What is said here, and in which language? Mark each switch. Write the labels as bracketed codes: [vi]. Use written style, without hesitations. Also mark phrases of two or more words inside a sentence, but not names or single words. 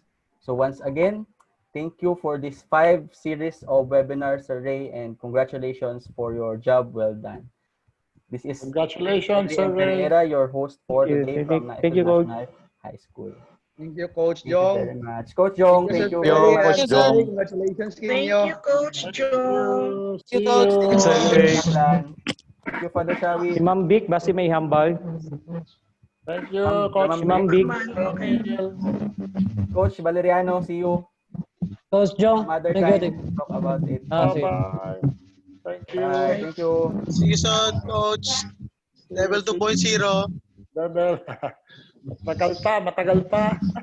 [en] So once again, thank you for this 5 series of webinars, Sir Ray, and congratulations for your job well done. This is Congratulations, Sir Ray, Ray. your host for today from National High School. Thank you, Coach Thank Jong. you very much. Coach Jong, thank you very much. Coach Jong. Congratulations sa Thank [hil] inyo. [en] you, Coach Jong. See you. Thank you, Father Shawi. [hil] Si Ma'am Vic, basi may hambal. [en] Thank you, Coach. [hil] Si Ma'am Vic. [en] Coach Valeriano, see you. Coach Jong, Some other time, talk about it. Bye-bye. Thank you. Bye. Thank you. See you soon, Coach. Level 2.0. Level. [tl] Matagal pa.